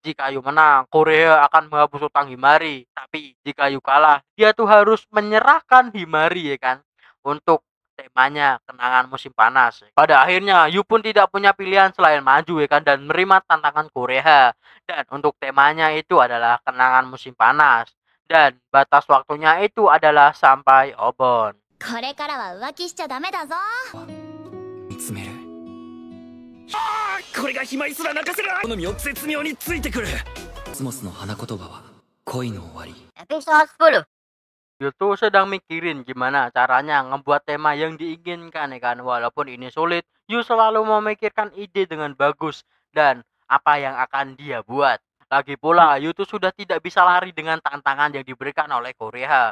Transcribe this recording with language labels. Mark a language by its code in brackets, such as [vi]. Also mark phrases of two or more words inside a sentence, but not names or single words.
[id] Jika Yu menang, Korea akan menghapus hutang Himari. Tapi jika Yu kalah, dia tuh harus menyerahkan Himari ya kan untuk temanya kenangan musim panas. Pada akhirnya Yu pun tidak punya pilihan selain maju ya kan dan menerima tantangan Korea. Dan untuk temanya itu adalah kenangan musim panas. Dan batas waktunya itu adalah sampai Obon. [ja] これからは浮気しちゃダメだぞ。見つめる。これがひまいすら泣かせる。好みを絶妙についてくる。コスモスの花言葉は恋の終わり。 [id] Episode 10. Yu tuh sedang mikirin gimana caranya ngebuat tema yang diinginkan ya kan. Walaupun ini sulit, Yu selalu memikirkan ide dengan bagus dan apa yang akan dia buat. Lagi pula, Yu tuh sudah tidak bisa lari dengan tantangan yang diberikan oleh Koreha.